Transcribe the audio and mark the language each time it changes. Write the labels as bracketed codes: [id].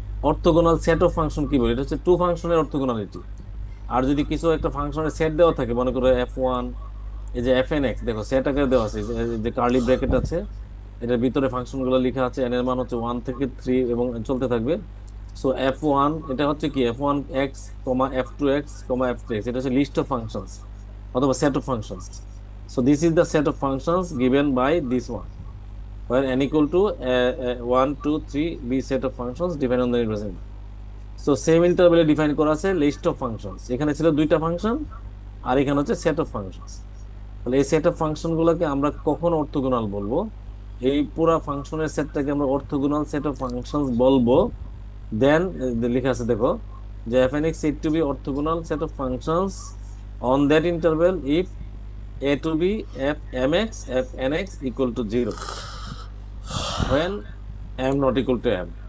[bn] Orthogonal set of function কি বলে? এটা হচ্ছে টু ফাংশনের অর্থোগোনালিটি। আর যদি কিছু একটা ফাংশনের সেট দেওয়া থাকে, মনে করো f1, এই যে এফ এন এক্স, দেখো সেট আকারে দেওয়া আছে, এই যে কার্লি ব্র্যাকেট আছে, এটার ভিতরে ফাংশন গুলো লেখা আছে, এন এর মান হচ্ছে 1 থেকে 3 এবং চলতে থাকবে। সো f1 এটা হচ্ছে কি f1 এক্স কমা f2 এক্স কমা f3 এক্স, এটা হচ্ছে লিস্ট অফ ফাংশনস অথবা set of functions. [en] So this is the set of functions given by this one, where n equal to 1 2 3 be set of functions depend on the representation. [bn] So same ইন্টারভ্যালে define করা আছে list of functions. এখানে ছিল দুইটা function আর এখানে হচ্ছে set of functions. তাহলে এই set of function গুলোকে আমরা কখন অর্থোগোনাল বলবো? এই পুরা ফাংশনের সেটটাকে আমরা অর্থোগোনাল সেট অফ ফাংশনস বলবো। [en] then [bn] লেখা আছে দেখো, যে [en] F N X is to be orthogonal set of functions on that interval if A to B F M X F N X equal to 0 when m not equal to m।